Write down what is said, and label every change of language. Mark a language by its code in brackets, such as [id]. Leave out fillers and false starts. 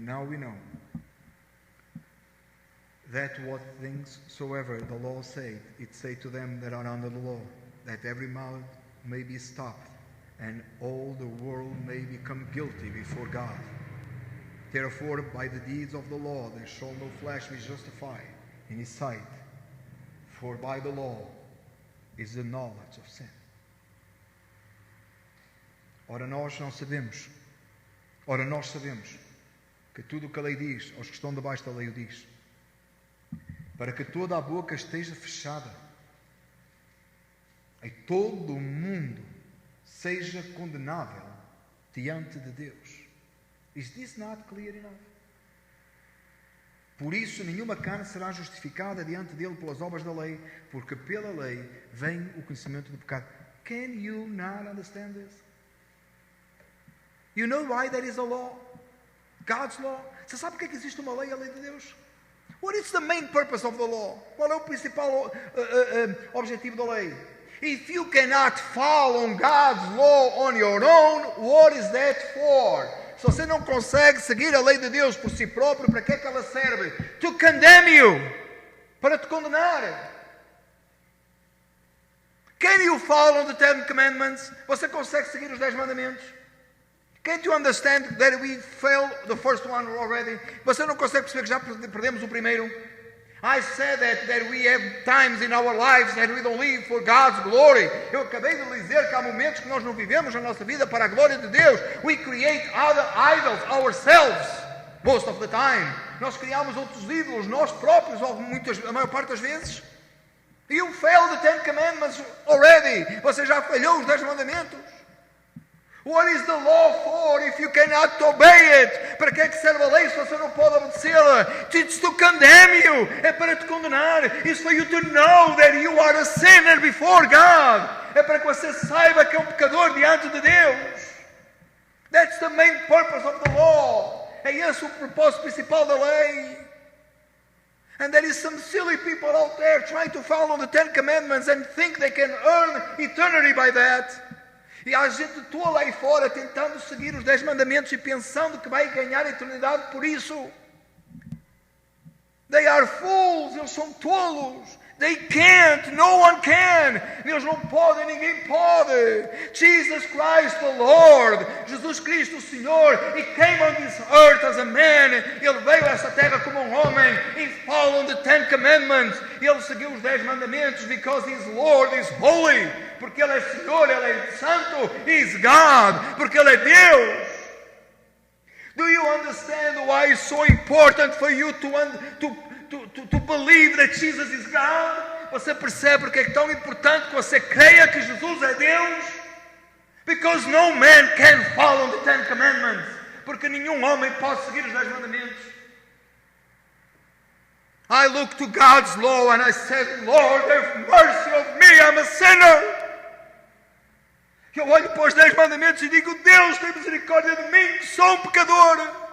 [en] Now we know that what things soever the law saith, it say to them that are under the law, that every mouth may be stopped, and all the world may become guilty before God. Therefore, by the deeds of the law, there shall no flesh be justified in His sight, for by the law is the knowledge of sin. [pt] Ora, nós sabemos que tudo o que a lei diz, aos que estão debaixo da lei o diz, para que toda a boca esteja fechada, e todo o mundo seja condenável diante de Deus. [en] Is this not clear enough? [pt] Por isso, nenhuma carne será justificada diante dele pelas obras da lei, porque pela lei vem o conhecimento do pecado. [en] Can you not understand this? You know why there is a law? God's law. [pt] Você sabe porque é que existe uma lei, a lei de Deus? [en] What is the main purpose of the law? [pt] Qual é o principal objetivo da lei? [en] If you cannot follow God's law on your own, what is that for? [pt] Se você não consegue seguir a lei de Deus por si próprio, para que é que ela serve? [en] To condemn you. [pt] Para te condenar. [en] Can you follow the 10 commandments? [pt] Você consegue seguir os 10 mandamentos? [en] Can't you understand that we failed the first one already? [pt] Você não consegue perceber que já perdemos o primeiro? [en] I said that we have times in our lives that we don't live for God's glory. [pt] Eu acabei de dizer que há momentos que nós não vivemos a nossa vida para a glória de Deus. [en] We create other idols ourselves most of the time. [pt] Nós criamos outros ídolos nós próprios a maior parte das vezes. [en] You failed the 10 commandments already. [pt] Você já falhou os 10 mandamentos. [en] What is the law for if you cannot obey it? [pt] Para que é que serve a lei se você não pode obedecê-la? [en] It's to condemn you. [pt] É para te condenar. [en] It's for you to know that you are a sinner before God. [pt] É para que você saiba que é um pecador diante de Deus. [en] That's the main purpose of the law. [pt] É esse o propósito principal da lei. [en] And there is some silly people out there trying to follow the Ten Commandments and think they can earn eternity by that. [pt] E há gente tola aí fora tentando seguir os 10 mandamentos e pensando que vai ganhar a eternidade por isso. [en] They are fools, [pt] eles são tolos. [en] They can't, no one can. [pt] Eles não podem, ninguém pode. [en] Jesus Christ the Lord, [pt] Jesus Cristo o Senhor, [en] He came on this earth as a man. [pt] Ele veio a essa terra como um homem. [en] He followed the 10 commandments. [pt] Ele seguiu os 10 mandamentos [en] because His Lord is holy. [pt] Porque Ele é Senhor, Ele é Santo. [en] He is God, [pt] porque Ele é Deus. [en] Do you understand why it's so important for you to believe that Jesus is God? [pt] Você percebe porque é tão importante que você creia que Jesus é Deus? [en] Because no man can follow the 10 commandments. [pt] Porque nenhum homem pode seguir os 10 mandamentos. [en] I look to God's law and I said, Lord, have mercy of me, I'm a sinner. [pt] Eu olho para os 10 mandamentos e digo, Deus, tem misericórdia de mim, que sou um pecador.